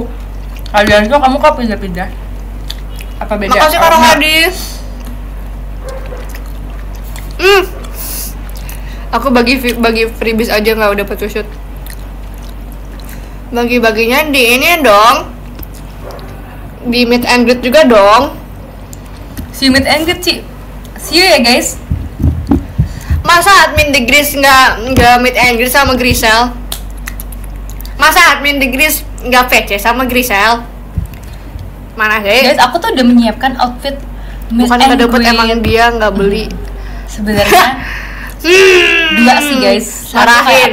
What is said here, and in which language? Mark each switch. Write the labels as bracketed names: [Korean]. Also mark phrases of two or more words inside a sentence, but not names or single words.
[Indonesian] Adianto kamu kok pindah-pindah? Apa beda? Makasih Kak Rohadi. Aku bagi freebies aja nggak dapet shoot. Bagi-baginya di ini dong. Di [English] meet and greet [Indonesian] juga dong. Si [English] meet and greet [Indonesian] sih. [English] See you [Indonesian] ya guys. Masa admin di Gris nggak [English] meet and greet [Indonesian] sama Grisel? Masa admin di Gris nggak VC sama Grisel? Mana Guys, sih? aku tuh udah menyiapkan outfit meet Bukan and nggak dapet, greet. emang dia nggak beli. Sebenarnya dua sih guys. Satu kayak Marahin,